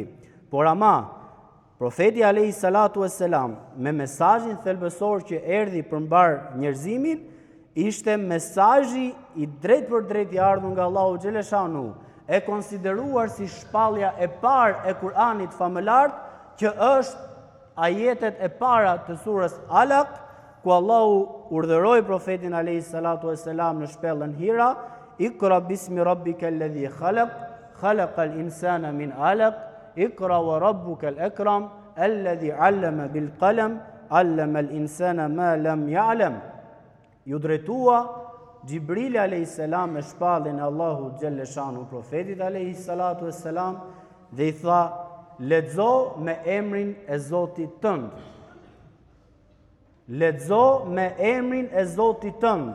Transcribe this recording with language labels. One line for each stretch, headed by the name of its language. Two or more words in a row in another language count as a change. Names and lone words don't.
Albanian: Por ama profeti
Arabic: عليه الصلاة والسلام
Albanian: me mesazhin thelbësor që erdhi përmbar njerëzimin, ishte mesazhi i drejt për drejt i ardhur nga Allahu xhaleshanuhu, e konsideruar si shpallja e parë e Kur'anit famëlar, që është ajetet e para të surës Alaq, ku Allahu urdhëroi profetin
Arabic: عليه الصلاة والسلام
Albanian: në shpellën Hira,
Arabic: اقرأ باسم ربك الذي خلق خلق الإنسان من علق اقرأ وربك الأكرم الذي علم بالقلم علم الإنسان ما لم يعلم.
Albanian: Ju drejtua Gjibrili a.s. me shpallin e Allahu xhaleshanu profetit a.s. dhe i tha, lexo me emrin e Zotit tënd. Lexo me emrin e Zotit tënd.